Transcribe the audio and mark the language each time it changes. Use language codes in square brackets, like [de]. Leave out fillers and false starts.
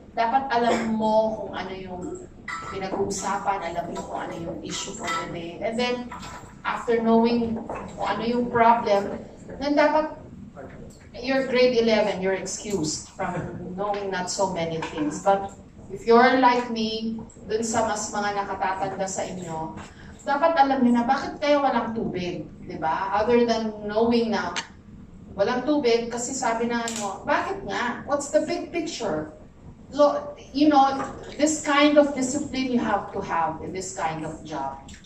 [tl] Dapat alam mo kung ano yung pinag-uusapan, alam mo kung ano yung [en] issue for the day. And then, after knowing [tl] kung ano yung [en] problem, then dapat you're grade 11, you're excused from knowing not so many things. But if you're like me, [tl] dun sa mas mga nakatatanda sa inyo, dapat alam niyo na bakit kaya walang tubig, di ba? [en] Other than knowing [tl] na walang tubig, kasi sabi na bakit nga? [en] What's the big picture? So, this kind of discipline you have to have in this kind of job.